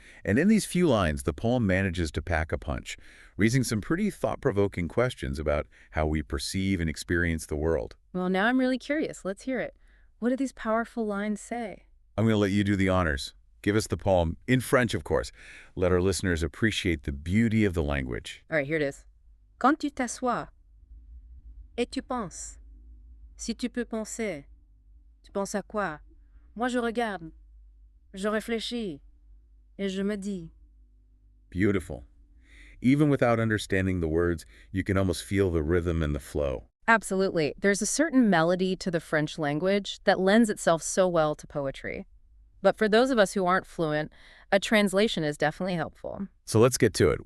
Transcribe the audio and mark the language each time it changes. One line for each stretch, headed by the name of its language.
English: And in these few lines, the poem manages to pack a punch, raising some pretty thought-provoking questions about how we perceive and experience the world. Well, now I'm really curious. Let's hear it. What do these powerful lines say? I'm going to let you do the honors. Give us the poem, in French, of course. Let our listeners appreciate the beauty of the language. All right, here it is.
French: Quand tu t'assois et tu penses, si tu peux penser, tu penses à quoi? Moi je regarde, je réfléchis, et je me dis.
English: Beautiful. Even without understanding the words, you can almost feel the rhythm and the flow. Absolutely. There's a certain melody to the French language that lends itself so well to poetry. But for those of us who aren't fluent, a translation is definitely helpful. So let's get to it.